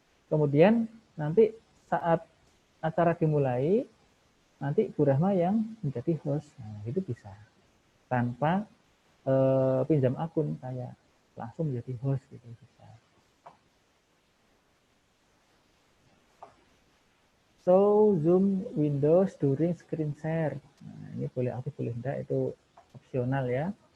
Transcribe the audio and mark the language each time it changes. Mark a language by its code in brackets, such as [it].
[id] Kemudian nanti saat acara dimulai, nanti Bu Rahma yang menjadi host. Nah, itu bisa. Tanpa pinjam akun saya. Langsung menjadi host gitu bisa. [en] So, Zoom Windows during screen share. [id] Nah, ini boleh aktif, boleh enggak, itu opsional ya.